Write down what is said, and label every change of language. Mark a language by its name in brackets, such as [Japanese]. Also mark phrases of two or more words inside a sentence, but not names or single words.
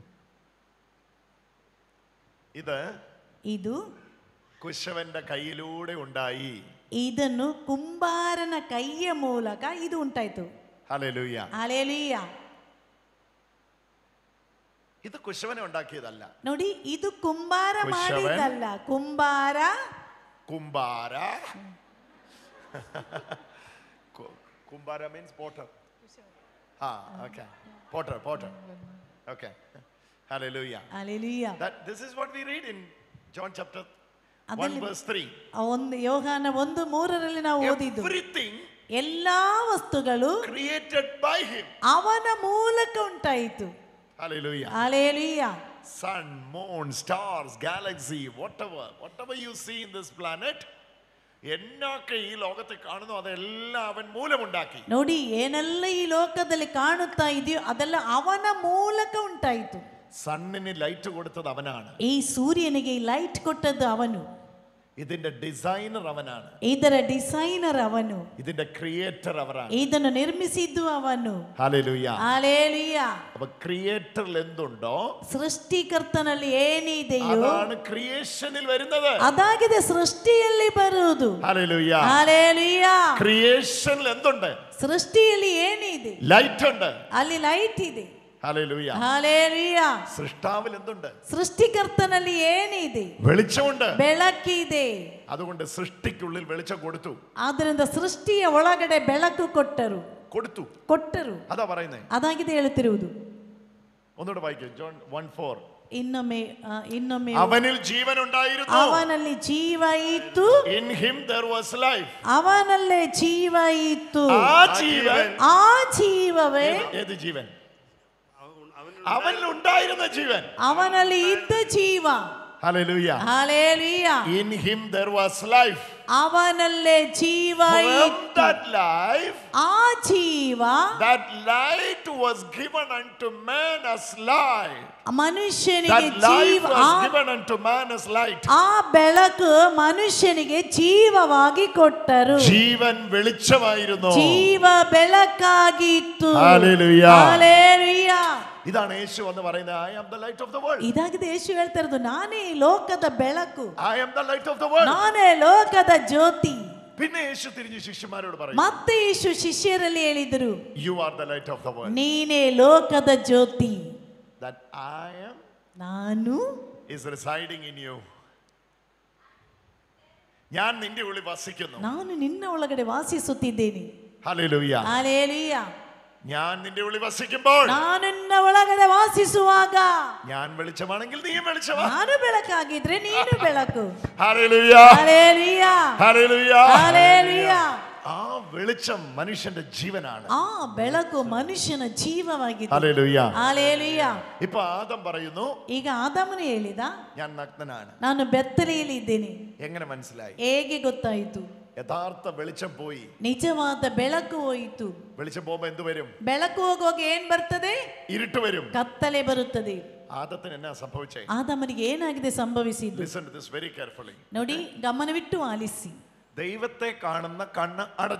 [Kannada] ಇದು [Malayalam] കുശവന്റെ കയ്യിലൂടെ ഉണ്ടായി. [Kannada] ಇದನ್ನು ಕುಂಬಾರನ ಕೈಯ ಮೂಲಕ ಇದು ಉಂಟಾಯ್ತು. [Malayalam] ഹല്ലേലൂയ, [Kannada] ಹಲ್ಲೆಲೂಯ. [Malayalam] ഇത് കുശവനെ ഉണ്ടാക്കിയതല്ല. [Kannada] ನೋಡಿ, ಇದು ಕುಂಬಾರ ಮಾಡಿದಲ್ಲ. ಕುಂಬಾರ [English] കുംബാര means potter. Okay, potter. Okay, hallelujah. Hallelujah. This is what we read in John chapter 1 verse 3. [Kannada] ಒಂದು ಯೋಹಾನ 1:3 ನಾವು ಓದಿದ್ದು. [English] Everything, [Kannada] ಎಲ್ಲಾ ವಸ್ತುಗಳು [English] created by him. [Kannada] ಅವನ ಮೂಲಕ ಉಂಟಾಯಿತು. [English] Hallelujah. Hallelujah. Sun, moon, stars, galaxy, whatever you see in this planet, [Malayalam] എന്നൊക്കെ ഈ ലോകത്തെ കാണുന്നു അതെല്ലാം അവൻ മൂലമുണ്ടാക്കി. [Kannada] ನೋಡಿ, ಏನೆಲ್ಲ ಈ ಲೋಕದಲ್ಲಿ ಕಾಣುತ್ತಾ ಇದೆಯೋ ಅದೆಲ್ಲ ಅವನ ಮೂಲಕ ಉಂಟಾಯಿತು. [Malayalam] സണ്ണിന് ലൈറ്റ് കൊടുത്തത് അവനാണ്. [Kannada] ಈ ಸೂರ್ಯನಿಗೆ ಲೈಟ್ ಕೊಟ್ಟದ್ದು ಅವನು. [Malayalam] ഇതിന്റെ ഡിസൈനർ അവനാണ്. [Kannada] ಇದರ ಡಿಸೈನರ್ ಅವನು. [Malayalam] ഇതിന്റെ ക്രിയേറ്റർ അവനാണ്. [Kannada] ಇದನ್ನು ನಿರ್ಮಿಸಿದ್ದು ಅವನು. [Malayalam] ഹല്ലേലൂയ, ഹല്ലേലൂയ. അപ്പോൾ ക്രിയേറ്ററിൽ എന്തുണ്ടോ [Kannada] ಸೃಷ್ಟಿಕರ್ತನಲ್ಲಿ ಏನಿದೆಯೋ [Malayalam] അതാണ് ക്രിയേഷനിൽ വരുന്നത്. [Kannada] ಅದಾಗಿದೆ ಸೃಷ್ಟಿಯಲ್ಲಿ ಬರುವುದು. [Malayalam] ഹല്ലേലൂയ, ഹല്ലേലൂയ. ക്രിയേഷനിൽ എന്തുണ്ട്? [Kannada] ಸೃಷ್ಟಿಯಲ್ಲಿ ಏನಿದೆ? [Malayalam] ലൈറ്റ് ഉണ്ട്. [Kannada] ಅಲ್ಲಿ ಲೈಟ್ ಇದೆ. [Malayalam] ഹല്ലേലൂയ, ഹല്ലേലൂയ. സൃഷ്ടാവിൽ എന്തുണ്ട്? [Kannada] ಸೃಷ್ಟಿಕರ್ತನಲ್ಲಿ ಏನಿದೆ? [Malayalam] വെളിച്ചമുണ്ട്, [Kannada] ಬೆಳಕಿದೆ. [Malayalam] അതുകൊണ്ട് സൃഷ്ടിക്കുള്ളിൽ വെളിച്ചം കൊടുത്തു. [Kannada] ಆದ್ದರಿಂದ ಸೃಷ್ಟಿಯ ಒಳಗಡೆ ಬೆಳಕು ಕೊಟ್ಟರು. [Malayalam] അതാ പറയുന്നേ. [Kannada] ಅದಾಗಿದೆ ಹೇಳುತ್ತಿರುವುದು. [Malayalam] ഒന്നുകൂടെ വായിക്കൂ. ജോൺ 1:4. [Kannada] ಇನ್ನೊಮ್ಮೆ [Malayalam] അവനിൽ ജീവൻ ഉണ്ടായിരുന്നു. [Kannada] ಅವನಲ್ಲಿ ಜೀವ ಇತ್ತು. [English] In him there was life. [Kannada] ಅವನಲ್ಲೇ ಜೀವ ಇತ್ತು. ಆ ಜೀವವೇ [Malayalam] ഏത് ജീവൻ? അവനിൽ ഉണ്ടായിരുന്ന ജീവൻ, [Kannada] ಅವನಲ್ಲಿ ಇದ್ದ ಜೀವ. [Malayalam] ഹല്ലേലൂയ, ഹല്ലേലൂയ. [English] In him there was life. [Kannada] ಅವನಲ್ಲೇ ಜೀವ ಇತ್ತು. [English] That life, [Kannada] ಆ ಜೀವ, [English] that light was given unto man as light. [Kannada] ಮನುಷ್ಯನಿಗೆ [English] That life [Kannada] ಜೀವ, [English] was given unto man as light. [Kannada] ಆ ಬೆಳಕು ಮನುಷ್ಯನಿಗೆ ಜೀವವಾಗಿ ಕೊಟ್ಟರು. [Malayalam] ജീവൻ വെളിച്ചമായിരുന്നു. [Kannada] ಜೀವ ಬೆಳಕಾಗಿತ್ತು. [Malayalam] ഹല്ലേലൂയ, [Kannada] ಹಲ್ಲೆಲೂಯ. [Malayalam] ഇതാണ് യേശു എന്ന് പറയുന്നത്. [English] I am the light of the world. [Kannada] ಇದಾಗಿದೆ ಯೇಸು ಹೇಳ್ತಾ ಇರೋದು, ನಾನೇ ಲೋಕದ ಬೆಳಕು. [English] I am the light of the world. [Kannada] ನಾನೇ ಲೋಕದ ಜ್ಯೋತಿ. [Malayalam] പിന്നെ യേശു തിരിഞ്ഞ് ശിഷ്യന്മാരോട് പറയും, [Kannada] ಮತ್ತೆ ಯೇಸು ಶಿಷ್ಯರಲ್ಲಿ ಹೇಳಿದರು, [English] You are the light of the world. [Kannada] ನೀನೇ ಲೋಕದ ಜ್ಯೋತಿ. [English] That I am [Kannada] ನಾನು [English] is residing in you. [Malayalam] ഞാൻ നിന്റെ ഉള്ളിൽ വസിക്കുന്നു. [Kannada] ನಾನು ನಿನ್ನ ಒಳಗಡೆ ವಾಸಿಸುತ್ತಿದ್ದೇನೆ. [Malayalam] ഹല്ലേലൂയ, [Kannada] ಹಲ್ಲೆಲೂಯ. [Malayalam] ഞാൻ നിന്റെ ഉള്ളിൽ വസിക്കുമ്പോൾ, [Kannada] ನಾನು ನಿನ್ನ ಒಳಗಡೆ ವಾಸಿಸುವಾಗ, [Malayalam] ഞാൻ വെളിച്ചമാണെങ്കിൽ നീയും വെളിച്ചമാ. [Kannada] ನಾನು ಬೆಳಕಾಗಿದ್ರೆ ನೀನು ಬೆಳಕು. [Malayalam] ഹല്ലേലൂയ, ഹല്ലേലൂയ, ഹല്ലേലൂയ, ഹല്ലേലൂയ. ആ വെളിച്ചം മനുഷ്യന്റെ ജീവനാണ്. [Kannada] ಆ ಬೆಳಕು ಮನುಷ್ಯನ ಜೀವವಾಗಿದೆ. [Malayalam] ഹല്ലേലൂയ. ഹല്ലേലൂയ. ഇപ്പൊ ആദം പറയുന്നു, [Kannada] ಈಗ ಆದಾಮನು ಹೇಳಿದ, [Malayalam] ഞാൻ നഗ്നനാണ്. [Kannada] ನಾನು ಬೆತ್ತಲೆಯಲ್ಲಿ ಇದ್ದೇನೆ. [Malayalam] എങ്ങനെ മനസ്സിലായി? [Kannada] ಹೇಗೆ ಗೊತ್ತಾಯಿತು? [Malayalam] യഥാർത്ഥ വെളിച്ചം പോയി. [Kannada] ನಿಜವಾದ ಬೆಳಕು ಹೋಯಿತು. [Malayalam] വെളിച്ചം പോകുമ്പോ എന്ത് വരും? [Kannada] ಬೆಳಕು ಹೋಗುವಾಗ ಏನ್ ಬರ್ತದೆ? [Malayalam] ഇരുട്ട് വരും. [Kannada] ಕತ್ತಲೆ ಬರುತ್ತದೆ. [Malayalam] ആദത്തിന് എന്നാ സംഭവിച്ചേ? [Kannada] ಆದಾಮನಿಗೆ ಏನಾಗಿದೆ ಸಂಭವಿಸಿದ್ದು? [English] Listen to this very carefully. [Kannada] ನೋಡಿ, ಗಮನವಿಟ್ಟು ಆಲಿಸಿ. [Malayalam] ദൈവത്തെ കാണുന്ന കണ്ണ് അടഞ്ഞു.